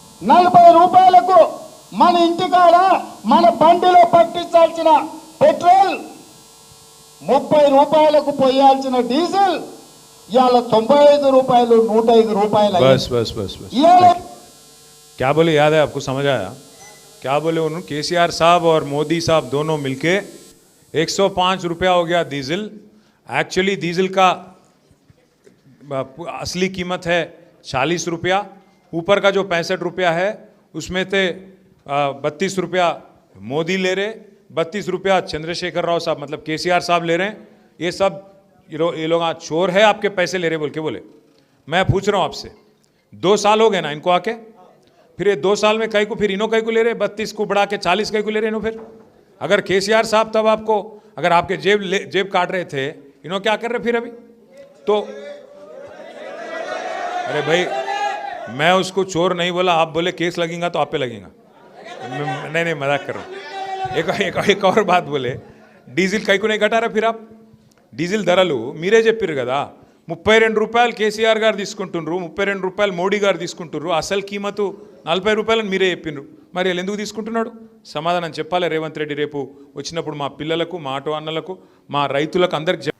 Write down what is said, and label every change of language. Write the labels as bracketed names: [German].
[Telugu] 40 రూపాయలకు మన ఇంటికాడ మన బండిలో పట్టించాల్సిన పెట్రోల్, 30 రూపాయలకు పోయాల్సిన డీజిల్ ఇవాళ 95 రూపాయలు, 105 రూపాయలు. [Hindi] क्या बोले याद है आपको? समझ आया क्या बोले उन्होंने? केसीआर साहब और मोदी साहब दोनों मिलके 105 रुपया हो गया डीजल. एक्चुअली डीजल का असली कीमत है 40 रुपया, ऊपर का जो 65 रुपया है उसमें से 32 रुपया मोदी ले रहे, 32 रुपया चंद्रशेखर राव साहब मतलब केसीआर साहब ले रहे हैं. ये सब ये लोग चोर है, आपके पैसे ले रहे बोल के बोले. मैं पूछ रहा हूँ आपसे, 2 साल हो गए ना इनको आके, फिर ये 2 साल में कई को फिर इन्हों कई को ले रहे, 32 को बढ़ा के 40 कई को ले रहे इन्हों. फिर अगर केसीआर साहब तब आपको अगर आपके जेब काट रहे थे, इन्हों क्या कर रहे फिर अभी? तो अरे भाई मैं उसको चोर नहीं बोला, आप बोले केस लगेगा तो आप पे लगेगा. नहीं मजाक कर रहा हूँ. एक और बात बोले, డీజిల్ కైకు नहीं [Telugu] కట్టారా? [Hindi] फिर आप [Telugu] డీజిల్ ధరలు మీరే చెప్పారు కదా, 32 రూపాయలు కేసీఆర్ గారు తీసుకుంటున్నారు, 32 రూపాయలు మోడీ గారు తీసుకుంటున్నారు, అసలు కీమతు 40 రూపాయలని మీరే చెప్పినారు. మరి వీళ్ళు ఎందుకు తీసుకుంటున్నాడు? సమాధానం చెప్పాలి రేవంత్ రెడ్డి రేపు వచ్చినప్పుడు మా పిల్లలకు, మా ఆటో అన్నలకు, మా రైతులకు అందరికి.